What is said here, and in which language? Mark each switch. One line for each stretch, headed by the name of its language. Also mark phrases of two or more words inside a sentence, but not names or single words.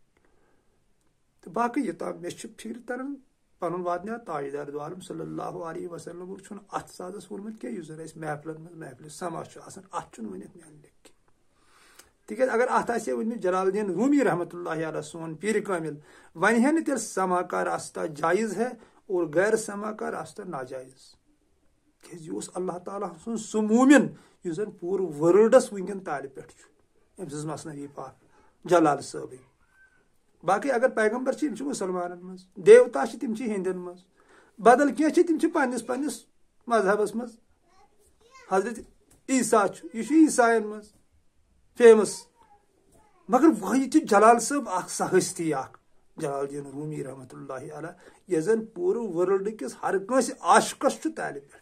Kashmiri: تہٕ باقٕے یوٚتام مےٚ چھُ فِکرِ تران پنُن واتناو تاجدار دو عالم
Arabic: صلی اللہ علیہ وسلم
Kashmiri: چھُنہٕ اتھ سازس ووٚنمُت کینٛہہ یُس زن اسہِ محفلن منٛز محفلہِ سما چھُ آسان اتھ چھُنہٕ ؤنِتھ میانہِ لیٚکھِ تِکیٛازِ اگر اتھ آسہِ ہے ؤنمٕتۍ جلال الدین رومی
Arabic: رحمۃ اللہ علیہ
Kashmiri: سون پیٖرِ کامل ونہِ ہے نہٕ تیٚلہِ
Urdu: سما کا راستہ جایز ہے اور غیر سما کا راستہ ناجایز
Kashmiri: کیٛازِ یہِ اوس اللہ تعالیٰ سُنٛد سُہ موٗمِن یُس زن پوٗرٕ ورلڈس ؤنکیٚن تالہِ پٮ۪ٹھ چھُ أمۍ سٕنٛز مثنوی پاک جلال صٲبٕنۍ باقٕے اگر پیغمبر چھِ یِم چھِ مُسلمانن منٛز دیوتا چھِ تِم چھِ ہیٚندٮ۪ن منٛز بدل کینٛہہ چھِ تِم چھِ پننِس مذہبس منٛز حضرت عیٖسا چھُ یہِ چھُ عیٖساین منٛز فیمس مگر وۄنۍ چھِ جلال صٲب اکھ سۄ ہستی اکھ جلال الدین رومی
Arabic: رحمۃ اللہ علیہ
Kashmiri: یۄس زن پوٗرٕ ورلڈ کِس ہر کٲنٛسہِ عاشقس چھُ تالہِ